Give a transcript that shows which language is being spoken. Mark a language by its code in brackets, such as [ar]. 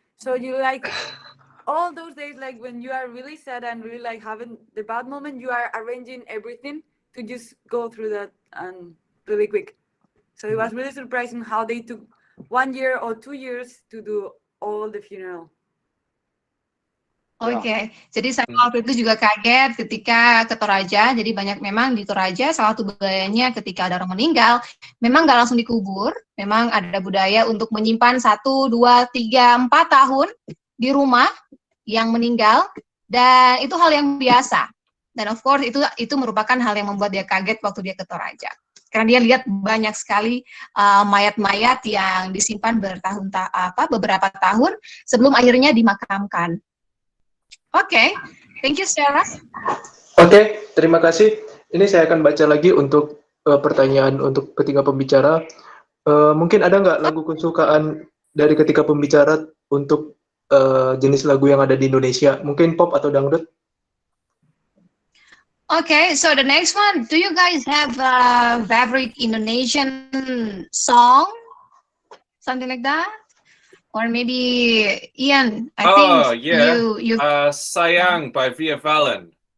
[en] So you like all those days, like when you are really sad and really like having the bad moment, you are arranging everything to just go through that and really quick. So it was really surprising how they took 1 year or 2 years to do all the funeral. [id] Oke, jadi saya waktu itu juga kaget ketika ke Toraja. Jadi banyak memang di Toraja salah satu budayanya ketika ada orang meninggal, memang nggak langsung dikubur. Memang ada budaya untuk menyimpan 1, 2, 3, 4 tahun di rumah yang meninggal, dan itu hal yang biasa. Dan [en] of course [id] itu merupakan hal yang membuat dia kaget waktu dia ke Toraja. Karena dia lihat banyak sekali mayat-mayat yang disimpan beberapa tahun sebelum akhirnya dimakamkan. [en] Oke, thank you Sarah. [id] Oke, terima kasih. Ini saya akan baca lagi untuk pertanyaan untuk ketiga pembicara. Mungkin ada nggak lagu kesukaan dari ketiga pembicara untuk jenis lagu yang ada di Indonesia? Mungkin pop atau dangdut? [en] Okay, so the next one, do you guys have a favorite Indonesian song? Something like that? Or maybe Ian, I think you Sayang by Via Valen.